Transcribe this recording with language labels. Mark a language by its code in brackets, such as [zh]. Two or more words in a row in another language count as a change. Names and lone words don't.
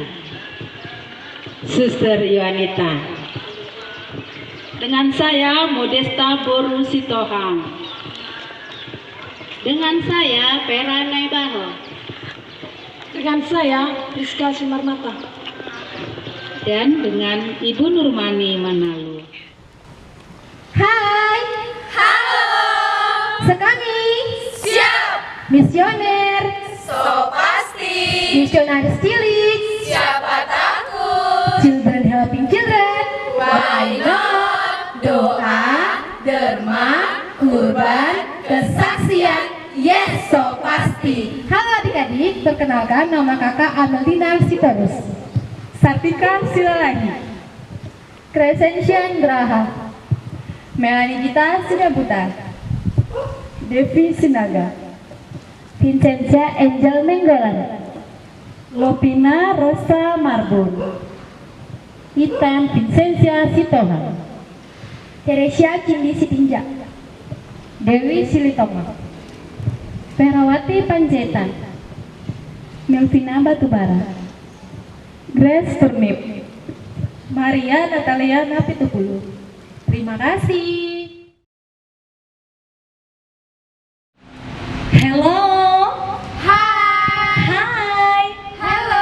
[id] Suster Yohanita. Dengan saya, Modesta Boru Sitohang. Dengan saya, Vera Naibaho. Dengan saya, Rizka Sumarmata. Dan dengan Ibu Nurmani Manalu. Hai. Halo. Sekami. Siap. Misioner. So pasti. Misionaris cilik. Siapa takut? [en] Children helping children. Why not? [id] Doa, derma, kurban, kesaksian. Yes, so pasti. Halo adik-adik, perkenalkan nama kakak Ameldina Sitorus. Sartika Silalagi. Crescentia Graha. Melani Gita Sinabuta. Devi Sinaga. Vincentia Angel Nenggolan. Lopina Rosa Marbun. Itan Vincentia Sitohang. Teresia Cindi Sitinja. Dewi Silitomo. Perawati Panjaitan. Melvina Batubara. Grace Turnip. Maria Natalia Napitupulu. Terima kasih. [en] Hello. [id] Hai. Halo.